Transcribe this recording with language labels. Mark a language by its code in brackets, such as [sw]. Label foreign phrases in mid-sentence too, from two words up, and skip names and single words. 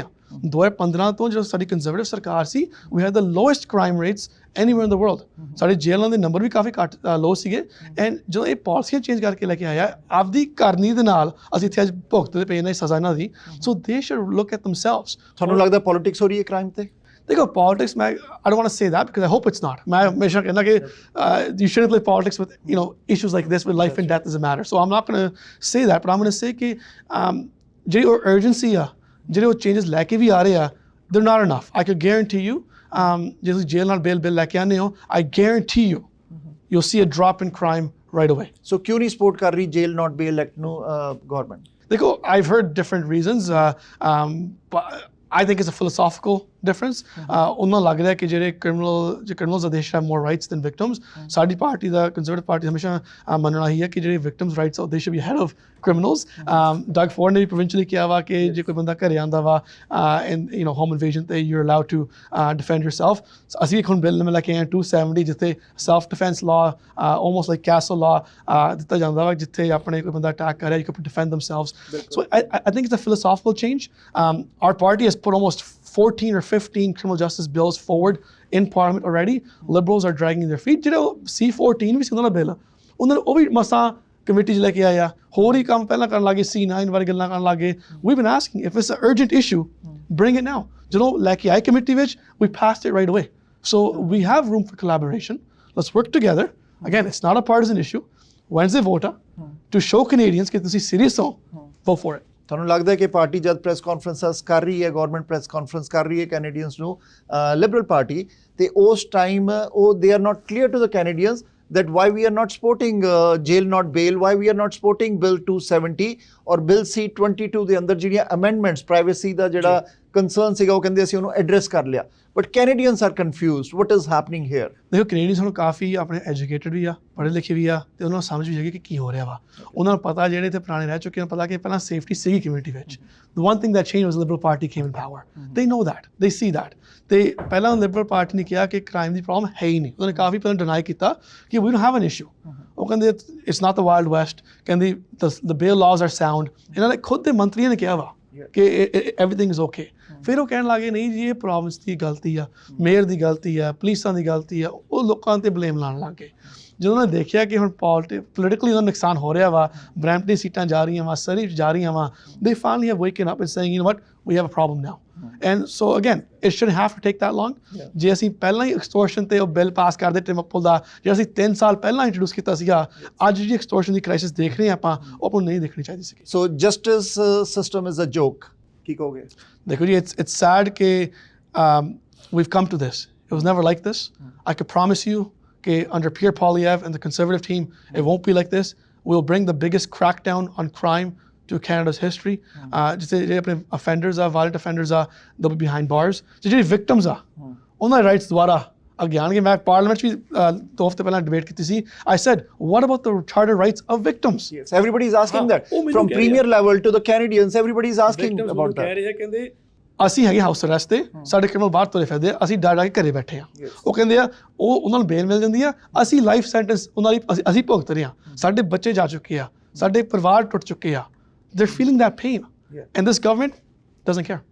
[pa] 2015 ਤੋਂ ਜਦੋਂ ਸਾਡੀ ਕੰਜ਼ਰਵੇਟਿਵ ਸਰਕਾਰ ਸੀ, [en] we had the lowest crime rates anywhere in the world. [pa] ਸਾਡੇ ਜੇਲ੍ਹਾਂ ਦੇ ਨੰਬਰ ਵੀ ਕਾਫੀ ਘੱਟ ਲੋ ਸੀਗੇ। ਐਂਡ ਜਦੋਂ ਇਹ ਪਾਲਿਸੀਆਂ ਚੇਂਜ ਕਰਕੇ ਲੈ ਕੇ ਆਇਆ ਆਪਦੀ ਕਰਨੀ ਦੇ ਨਾਲ, ਅਸੀਂ ਇੱਥੇ ਅੱਜ ਭੁਗਤਦੇ ਪਏ ਨੇ ਸਜ਼ਾ ਇਹਨਾਂ ਦੀ। [en] so they should look at themselves. [pa] ਤੁਹਾਨੂੰ ਲੱਗਦਾ ਪੋਲਿਟਿਕਸ ਹੋ ਰਹੀ ਹੈ ਕ੍ਰਾਈਮ ਤੇ? ਦੇਖੋ, ਪੋਲਿਟਿਕਸ ਮੈਂ [en] I don't want to say that because I hope it's not. [pa] ਮੈਂ ਹਮੇਸ਼ਾ ਕਹਿੰਦਾ ਕਿ [en] you shouldn't play politics with issues like this with life and death is a matter. So I'm not going to say that, but I'm going to say [pa] ਕਿ ਜਿਹੜੀ ਉਹ urgency ਆ, ਜਿਹੜੇ ਉਹ ਚੇਂਜਸ ਲੈ ਕੇ ਵੀ ਆ ਰਹੇ ਆ, [en] they're not enough. I could guarantee you [pa] ਜੇ ਤੁਸੀਂ ਜੇਲ੍ਹ ਨਾਲ ਬਿੱਲ ਲੈ ਕੇ ਆਉਂਦੇ ਹੋ, [en] I guarantee you'll see a drop in crime right away. [pa] So ਕਿਉਂ ਨਹੀਂ ਸਪੋਰਟ ਕਰ ਰਹੀ ਜੇਲ ਨਾਟ ਬੇਲ ਐਕਟ ਨੂੰ ਗੌਰਮੈਂਟ? ਦੇਖੋ, [en] I've heard different reasons. I think it's a philosophical difference. [pa] ਉਹਨਾਂ ਲੱਗ ਰਿਹਾ ਕਿ ਜਿਹੜੇ [en] criminals they should have more rights than victims. [pa] ਸਾਡੀ ਪਾਰਟੀ ਦਾ ਕੰਜ਼ਰਵੇਟਿਵ ਪਾਰਟੀ ਹਮੇਸ਼ਾ ਮੰਨਣਾ ਹੀ ਹੈ ਕਿ ਜਿਹੜੇ [en] victims rights they should be ahead of criminals. [pa] Doug Ford ਨੇ ਵੀ provincially ਕਿਹਾ ਵਾ ਕਿ ਜੇ ਕੋਈ ਬੰਦਾ ਘਰੇ ਆਉਂਦਾ ਵਾ [en] and home invasion [pa] ਤੇ [en] you're allowed to defend yourself. [pa] ਅਸੀਂ ਇੱਕ ਹੁਣ ਬਿੱਲ ਲੈ ਕੇ ਆਏ 270 ਜਿੱਥੇ [en] self defense law almost like castle law [pa] ਦਿੱਤਾ ਜਾਂਦਾ ਵਾ, ਜਿੱਥੇ ਆਪਣੇ ਕੋਈ ਬੰਦਾ ਅਟੈਕ ਕਰ ਰਿਹਾ [en] you can defend themselves. So I think it's a philosophical change. Our party has put almost 14 or 15 criminal justice bills forward in Parliament already. Liberals are dragging their feet. [pa] ਜਿਹੜਾ C-14 ਵੀ ਸੀ ਉਹਨਾਂ ਦਾ ਬਿੱਲ, ਉਹਨਾਂ ਉਹ ਵੀ ਮਸਾਂ ਕਮੇਟੀ 'ਚ ਲੈ ਕੇ ਆਇਆ, ਹੋਰ ਹੀ ਕੰਮ ਪਹਿਲਾਂ ਕਰਨ ਲੱਗੇ, C-9 ਬਾਰੇ ਗੱਲਾਂ ਕਰਨ ਲੱਗੇ। [en] We've been asking if it's an urgent issue, bring it now. [pa] ਜਦੋਂ ਲੈ ਕੇ ਆਏ ਕਮੇਟੀ ਵਿੱਚ, [en] we passed it right away. So we have room for collaboration. Let's work together. Again, it's not a partisan issue. Wednesday vote to show Canadians [pa] ਕਿ ਤੁਸੀਂ serious ਹੋ, [en] vote for it. [pa] ਤੁਹਾਨੂੰ ਲੱਗਦਾ ਹੈ ਕਿ ਪਾਰਟੀ ਜਦ [en] press conferences [pa] ਕਰ ਰਹੀ ਹੈ, ਗੌਰਮੈਂਟ [en] press conference [pa] ਕਰ ਰਹੀ ਹੈ ਕੈਨੇਡੀਅਨਸ ਨੂੰ, ਲਿਬਰਲ ਪਾਰਟੀ, ਤੇ ਉਸ ਟਾਈਮ ਉਹ [en] they are not clear to the Canadians that why we are not supporting jail not bail, why we are not supporting bill 270 or bill C-22 [pa] ਦੇ ਅੰਦਰ ਜਿਹੜੀਆਂ amendments privacy ਦਾ ਜਿਹੜਾ concern ਸੀਗਾ ਉਹ ਕਹਿੰਦੇ ਅਸੀਂ ਉਹਨੂੰ address ਕਰ ਲਿਆ, [en] but Canadians are confused. What is happening here? [pa] ਦੇਖੋ, ਕੈਨੇਡੀਅਨਸ ਹੁਣ ਕਾਫੀ ਆਪਣੇ ਐਜੂਕੇਟਡ ਵੀ ਆ, ਪੜ੍ਹੇ ਲਿਖੇ ਵੀ ਆ, ਤੇ ਉਹਨਾਂ ਨੂੰ ਸਮਝ ਵੀ ਹੈਗੀ ਕਿ ਕੀ ਹੋ ਰਿਹਾ ਵਾ। ਉਹਨਾਂ ਨੂੰ ਪਤਾ, ਜਿਹੜੇ ਇੱਥੇ ਪੁਰਾਣੇ ਰਹਿ ਚੁੱਕੇ, ਉਹਨਾਂ ਨੂੰ ਪਤਾ ਕਿ ਪਹਿਲਾਂ ਸੇਫਟੀ ਸੀਗੀ ਕਮਿਊਨਿਟੀ ਵਿੱਚ। [en] The one thing that changed was Liberal Party came in power. They know that, they see that. [pa] ਤੇ ਪਹਿਲਾਂ ਲਿਬਰਲ ਪਾਰਟੀ ਨੇ ਕਿਹਾ ਕਿ ਕ੍ਰਾਈਮ ਦੀ ਪ੍ਰੋਬਲਮ ਹੈ ਹੀ ਨਹੀਂ। ਉਹਨਾਂ ਨੇ ਕਾਫੀ ਪਹਿਲਾਂ ਡਿਨਾਈ ਕੀਤਾ ਕਿ [en] we don't have an issue. [pa] ਉਹ ਕਹਿੰਦੇ [en] it's not the Wild West, ਕਹਿੰਦੇ the bail laws are sound. [pa] ਇਹਨਾਂ ਨੇ ਖੁਦ ਦੇ ਮੰਤਰੀਆਂ ਨੇ ਕਿਹਾ ਵਾ ਕਿ [en] everything is okay. [pa] ਫਿਰ ਉਹ ਕਹਿਣ ਲੱਗੇ ਨਹੀਂ ਜੀ ਇਹ ਪ੍ਰੋਵਿੰਸ ਦੀ ਗਲਤੀ ਆ, ਮੇਅਰ ਦੀ ਗਲਤੀ ਆ, ਪੁਲਿਸਾਂ ਦੀ ਗਲਤੀ ਆ, ਉਹ ਲੋਕਾਂ ਤੇ ਬਲੇਮ ਲਾਉਣ ਲੱਗ ਗਏ। ਜਦੋਂ ਉਹਨਾਂ ਨੇ ਦੇਖਿਆ ਕਿ ਹੁਣ ਪੋਲੀਟਿਕਲੀ ਉਹਨਾਂ ਨੂੰ ਨੁਕਸਾਨ ਹੋ ਰਿਹਾ ਵਾ, ਬਰੈਂਪਟਨ ਸੀਟਾਂ ਜਾ ਰਹੀਆਂ ਵਾ, ਸਰੀ ਜਾ ਰਹੀਆਂ ਵਾ, [en] they finally have waken up and saying, you know what, we have a problem now. And so again, it shouldn't have to take that long. [pa] ਜੇ ਅਸੀਂ ਪਹਿਲਾਂ ਹੀ ਐਕਸਟੋਰਸ਼ਨ ਤੇ ਉਹ ਬਿੱਲ ਪਾਸ ਕਰਦੇ ਟਿਮਪਲ ਦਾ, ਜਿਹੜਾ ਅਸੀਂ 3 ਸਾਲ ਪਹਿਲਾਂ ਇੰਟਰੋਡਿਊਸ ਕੀਤਾ ਸੀਗਾ, ਅੱਜ ਜਿਹੜੀ ਐਕਸਟੋਰਸ਼ਨ ਦੀ ਕ੍ਰਾਈਸਿਸ ਦੇਖ ਰਹੇ ਆਪਾਂ, ਉਹ ਆਪਾਂ ਨੂੰ ਨਹੀਂ ਦੇਖਣੀ ਚਾਹੀਦੀ ਸੀ। [en] so justice system is a joke, [pa] ਕੀ ਕਹੋਗੇ? ਦੇਖੋ ਜੀ, [en] it's sad ਕਿ we've come to this. It was never like this. I could promise you कि under Pierre Poilievre and the Conservative team, it won't be like this. We'll bring the biggest crackdown on crime to Canada's history. [hi] जिसे अपने [en] offenders are, violent offenders are, they'll be behind bars. जो victims are, [hi] उनके rights द्वारा आगे आने के मैं पार्लियामेंट भी 2 हफ्ते पहले डिबेट की थी. [en] I said, what about the charter rights of victims? Yes, everybody is asking that. From premier level to the Canadians, everybody is asking about that. [hi] कह रहे हैं कहते [pa] ਅਸੀਂ ਹੈਗੇ [en] house arrest [pa] ਤੇ, ਸਾਡੇ ਕ੍ਰਿਮੀਨਲ ਬਾਹਰ ਤੁਰੇ ਫਿਰਦੇ ਆ, ਅਸੀਂ ਡਰ ਕੇ ਘਰੇ ਬੈਠੇ ਆ। ਉਹ ਕਹਿੰਦੇ ਆ ਉਹਨਾਂ ਨੂੰ ਬੇਲ ਮਿਲ ਜਾਂਦੀ ਆ, ਅਸੀਂ [en] life sentence [pa] ਉਹਨਾਂ ਲਈ ਅਸੀਂ ਭੁਗਤ ਰਹੇ ਆ, ਸਾਡੇ ਬੱਚੇ ਜਾ ਚੁੱਕੇ ਆ, ਸਾਡੇ ਪਰਿਵਾਰ ਟੁੱਟ ਚੁੱਕੇ ਆ। [en] They're feeling that pain, and this government doesn't care.